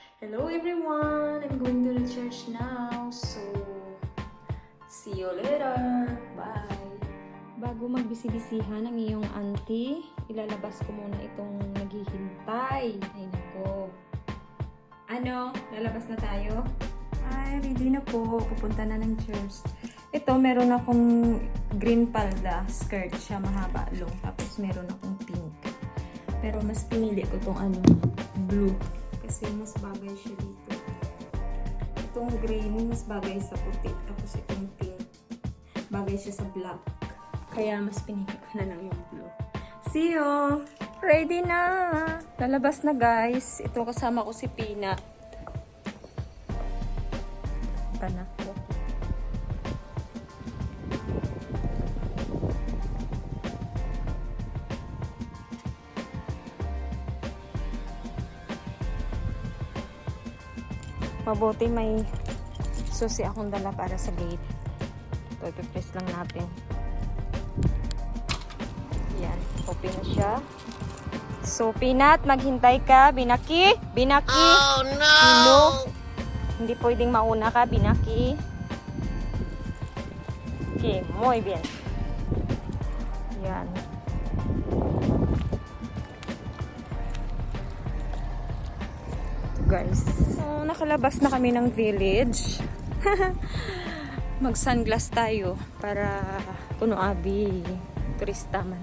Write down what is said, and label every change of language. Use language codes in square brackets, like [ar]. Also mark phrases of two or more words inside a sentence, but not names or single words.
[en] Hello everyone! I'm going to the church now. So, see you later. Bye! [tl] Bago magbisi-bisihan ng iyong auntie, ilalabas ko muna itong naghihintay. Ay nako. Ano? Lalabas na tayo? Ay, ready na po. Pupunta na ng church. Ito, meron akong green palda. Skirt siya, mahaba, long. Tapos meron akong pink. Pero mas pinili ko tong blue. Kasi mas bagay siya dito. Itong green, mas bagay sa puti. Tapos itong pink, bagay siya sa black. Kaya mas pinili ko na lang yung blue. [en] See you! [tl] Ready na! Lalabas na guys. Ito kasama ko si Peanut. Ito na po. Mabuti may susi akong dala para sa gate. Ito, ipipress lang natin. Yan, open na siya. So, Peanut, maghintay ka. Binaki! Binaki! Oh, no! Hilo. Hindi pwedeng mauna ka, Binaki. [es] Okay, muy bien. [tl] Yan. Guys. So, nakalabas na kami ng village. Mag-sunglass tayo [hil] para kuno abi turista man.